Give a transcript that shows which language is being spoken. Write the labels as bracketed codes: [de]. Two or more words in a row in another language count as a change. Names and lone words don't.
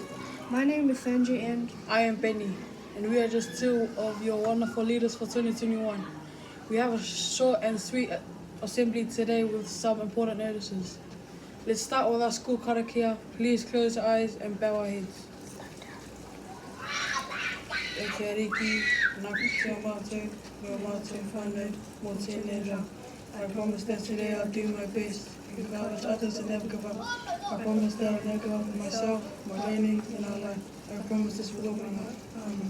[en] My name is Sanjay, and I am Benny, and we are just two of your wonderful leaders for 2021. We have a short and sweet assembly today with some important notices. Let's start with our school karakia. Please close our eyes and bow our heads. [mi] E te ariki, naku te mātou, no mātou whānau, mō tēnei rā. [en] I promise that today I'll do my best, encourage others and never give up. I promise that I'll never give up on myself, my learning, and our life. I promise this with all my heart. Amen.